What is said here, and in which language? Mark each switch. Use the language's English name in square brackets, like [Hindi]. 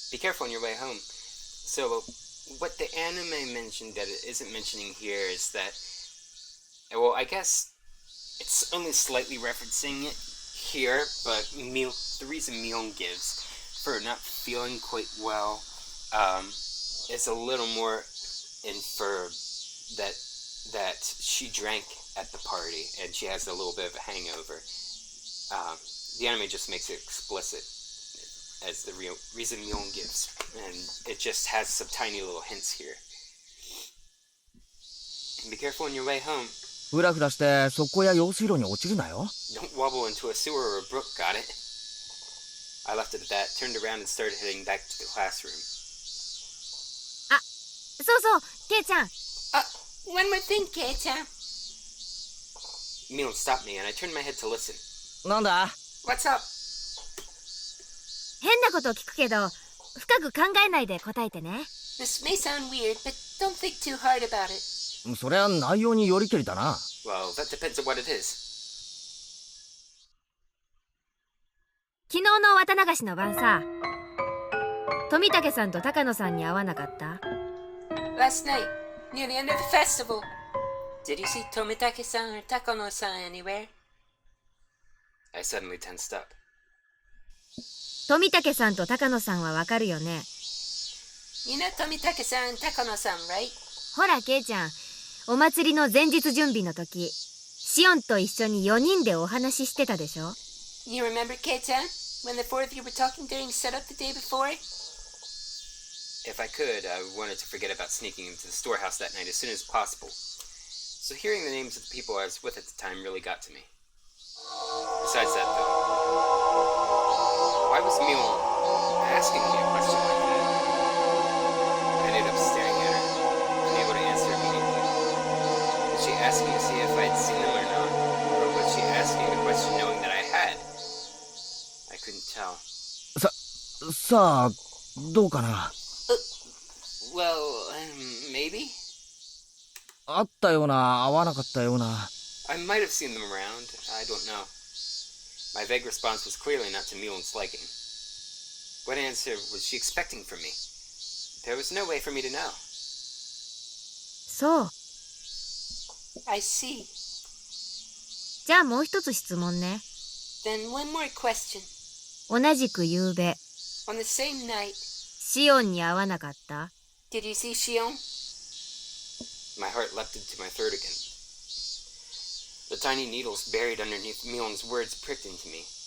[English] Be careful on your way home. So, what the anime mentioned that it isn't mentioning here is that, well, I guess it's only slightly referencing it here, but the reason Mion gives for not feeling quite well is a little more inferred that she drank at the party and she has a little bit of a hangover. The anime just makes it explicit as the real reason Mion gives, and it just has some tiny little hints here. Be careful on your way home. [Japanese] ふらふらして側溝や用水路に落ちるなよ。 [English] Don't wobble into a sewer or a brook, got it? I left it at that, turned around and started heading back to the classroom. [Japanese] そうそう、ケイちゃん。 [English] One more thing, Kei-chan. Mion stopped me and I turned my head to listen. [Japanese] なんだ [English] What's up? [Japanese] 変なこと聞くけど、深く考えないで答えてね。 [English] This may sound weird, but don't think too hard about it. [Japanese] それは内容によりけりだな。 [English] Well, that depends on what it is. [Japanese] 昨日の綿流しの晩さ、富武さんと高野さんに会わなかった？ [English] Last night, near the end of the festival. Did you see Tomitake-san or Takano-san anywhere? I suddenly tensed up. [Japanese] 富武さんと高野さんはわかるよね。 [English] You know Tomitake-san and Takano-san, right? [Japanese] ほら、ケイちゃん、お祭りの前日準備の時、シオンと一緒に4人でお話ししてたでしょ？ [English] You remember, Kei-chan, when the four of you were talking during setup the day before? If I could, I wanted to forget about sneaking into the storehouse that night as soon as possible. So hearing the names of the people I was with at the time really got to me. Besides that, though, why was Mion asking me a question like that? I ended up staring at her, unable to answer immediately. Was she asking to see if I had seen them or not? Or was she asking the question knowing that I had? I couldn't tell. [Japanese] さあ、どうかな。 [English] Well, maybe? [Japanese] あったような、合わなかったような。 [English] I might have seen them around. I don't know. My vague response was clearly not to Mion's liking. What answer was she expecting from me? There was no way for me to know. [Japanese] そう。 [English] I see. [Japanese] じゃあもう一つ質問ね。 [English] Then one more question. [Japanese] 同じく夕べ、 [English] On the same night, [Japanese] シオンに会わなかった？ [English] did you see Shion? My heart leapt into my throat again. The tiny needles buried underneath Mion's words pricked into me.